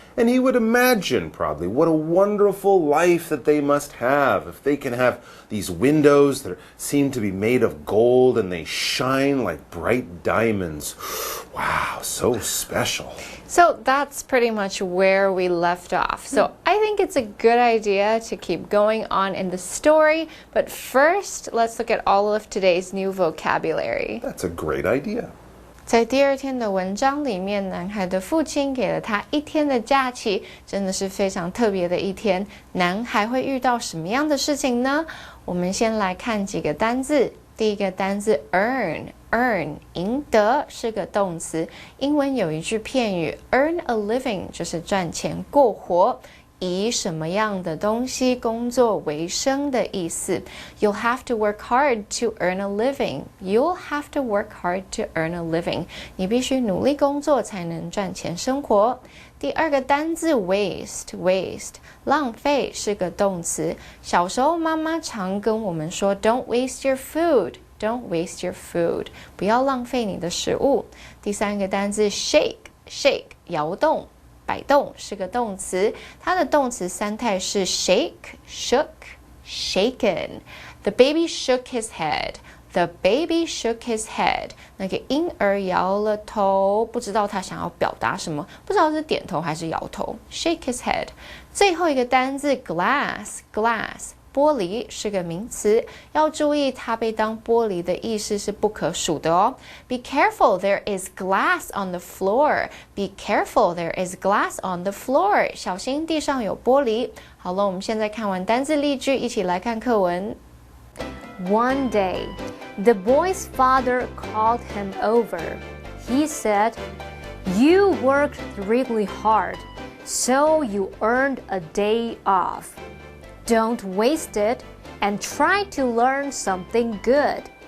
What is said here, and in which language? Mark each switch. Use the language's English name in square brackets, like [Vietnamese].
[English] And he would imagine probably what a wonderful life that they must have if they can have these windows that seem to be made of gold and they shine like bright diamonds. Wow, so special. So that's pretty much where we left off. So I think it's a good idea to keep going on in the story. But first, let's look at all of today's new vocabulary. That's a great idea. [Chinese] 在第二天的文章里面，男孩的父亲给了他1天的假期，真的是非常特别的一天。男孩会遇到什么样的事情呢？我们先来看几个单字。第一个单字 earn， 赢得是个动词。英文有一句片语 [English] earn a living， [Chinese] 就是赚钱过活。以什么样的东西工作为生的意思。 [English] You'll have to work hard to earn a living. You'll have to work hard to earn a living. [Chinese] 你必须努力工作才能赚钱生活。第二个单字 waste， 浪费是个动词。小时候妈妈常跟我们说 [English] Don't waste your food。Don't waste your food. [Chinese] 不要浪费你的食物。第三个单字 shake， 摇动。摆动是个动词，它的动词三态是 [English] shake、shook、shaken. The baby shook his head. The baby shook his head. [Chinese] 那个婴儿摇了头，不知道他想要表达什么，不知道是点头还是摇头。 [English] Shake his head. [Chinese] 最后一个单字 glass。玻璃是个名词，要注意它被当玻璃的意思是不可数的哦。 [English] Be careful, there is glass on the floor. Be careful, there is glass on the floor. [Chinese] 小心地上有玻璃。好了，我们现在看完单字例句，一起来看课文。 [English] One day, the boy's father called him over. He said, "You worked really hard, so you earned a day off. Don't waste it and try to learn something good."